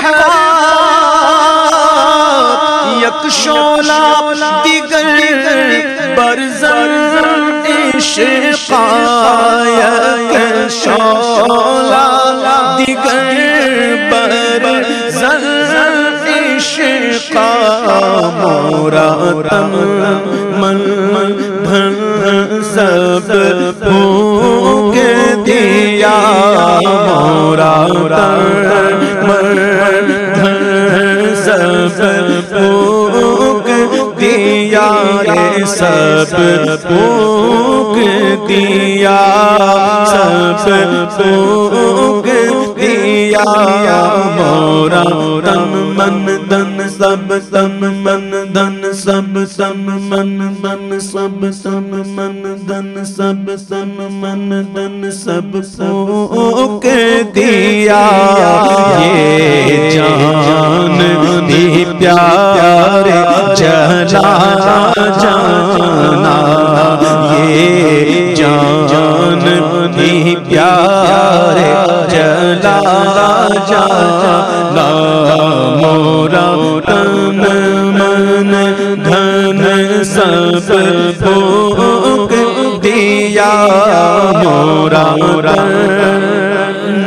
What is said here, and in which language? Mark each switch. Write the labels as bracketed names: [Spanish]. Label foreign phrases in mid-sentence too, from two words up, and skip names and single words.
[Persian] یک شعلہ دیگر برزن عشقا یک شعلہ دیگر برزن عشقا [Urdu] مورا تن من دھن سب پھونک دیا مورا تن من دھن سب پھونک دیا رے سب پھونک دیا سب پھونک دیا مورا تن من دھن سب تن من دھن سب تن من من سب تن من دھن سب تن من دھن سب پھونک دیا یہ جان بھی پیارے جلا جانا یہ جان بھی پیارے جلا جانا مورا تن من دھن سب پھونک دیا مورا تن